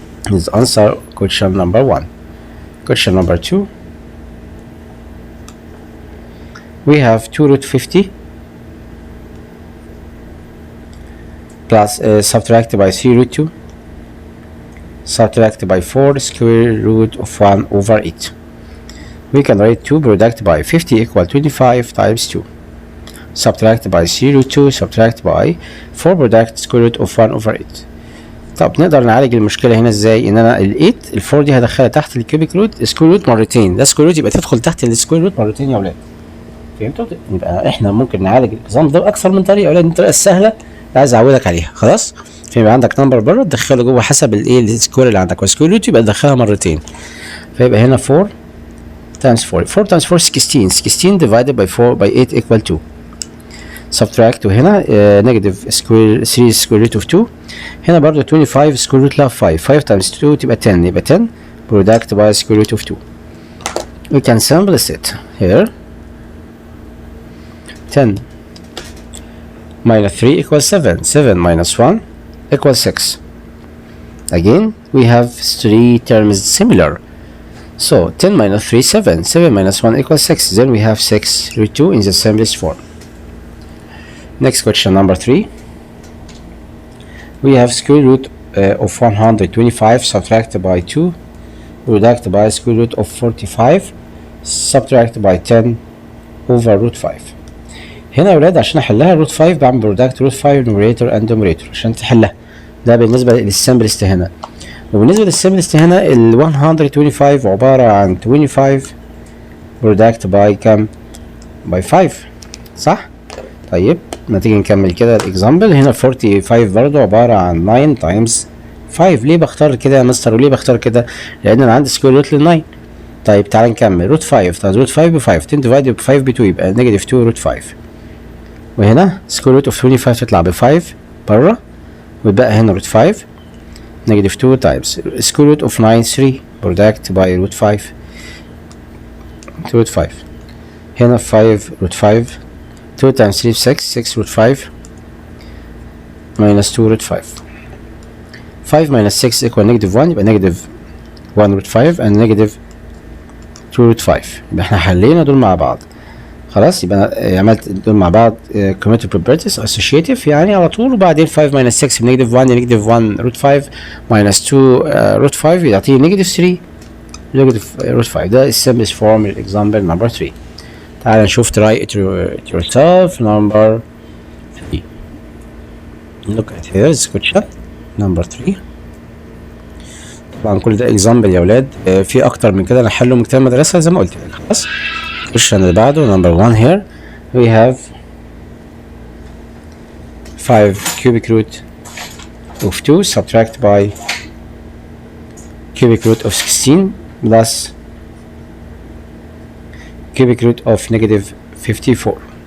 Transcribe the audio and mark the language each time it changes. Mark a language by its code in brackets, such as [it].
[en] This answer question number 1. Question number 2 we have 2 root 50 plus subtracted by 3 root 2 subtracted by 4 square root of 1 over 8. We can write 2 product by 50 equal 25 times 2. subtract by 3 root 2 subtract by 4 product square root of 1 over 8. [ar] طب نقدر نعالج المشكله هنا ازاي؟ ان انا ال 4 دي هدخلها تحت الكيوبيك روت سكوير روت مرتين، ده سكوير روت يبقى تدخل تحت السكوير روت مرتين يا اولاد. فهمتوا؟ يبقى احنا ممكن نعالج النظام ده باكثر من طريقه يا اولاد، الطريقه السهله اللي عايز اعودك عليها. خلاص؟ فيبقى عندك نمبر بره تدخله جوه حسب الايه السكوير اللي عندك، والسكوير روت يبقى تدخلها مرتين. فيبقى هنا [en] 4 times 4 times 4 16 divided by 4 by 8 equal 2. subtract [ar] وهنا [en] negative square 3 square root of 2. [ar] هنا برضو [en] 25 square root of 5 times 2 تبقى 10 يبقى 10 product by square root of 2. we can simplify it here. 10 minus 3 equals 7 7 minus 1 equals 6. again we have 3 terms similar, so 10 minus 3 7 7 minus 1 equals 6. then we have 6 root 2 in the simplest form. Next question number 3. we have square root of 125 subtracted by 2 product by square root of 45 subtracted by 10 over root 5. [ar] هنا يا ولاد عشان احلها روت 5 بعمل برودكت روت 5 [en] numerator and denominator [ar] عشان تحلها. ده بالنسبه للسمبلست هنا. وبالنسبه للسمبلست هنا ال 125 عباره عن 25 برودكت باي كام؟ باي 5 صح؟ طيب ما تيجي نكمل كده الاكزامبل. هنا 45 برضو عباره عن 9 تايمز 5. ليه بختار كده يا مستر وليه بختار كده؟ لان انا عندي سكوير روت لل 9. طيب تعالى نكمل. روت 5 تايمز روت 5 ب 5 10 ديفايد ب 5 ب 2 يبقى نيجاتيف 2 روت 5. وهنا سكوير روت اوف 25 تطلع ب 5 بره ويبقى هنا روت 5 نيجاتيف 2 تايمز سكوير روت اوف 9 3 برودكت باي روت 5 روت 5. [en] هنا 5 root 5 2 times 3 6 6 root 5 minus 2 root 5. 5 minus 6 equal negative 1 [ar] يبقى [en] negative 1 root 5 and negative 2 root 5. [ar] يبقى احنا حلينا دول مع بعض. خلاص يبقى عملت دول مع بعض [en] commutative properties associative [ar] يعني على طول. وبعدين [en] 5 minus 6 بنيجاتيف 1 negative 1 root 5 minus 2 root 5 يعطيني negative 3 negative root 5. [ar] ده السمبلست فورم للاكزامبل نمبر 3. تعال نشوف [en] try it yourself number 3. look at here this question number 3. [ar] طبعا كل ده [en] example [ar] يا ولاد. في اكتر من كده نحله من كتاب المدرسة زي ما قلت لك. خلاص الكويشن اللي بعده [en] number 1 here we have 5 cubic root of 2 subtract by cubic root of 16 plus cubic root of negative 54.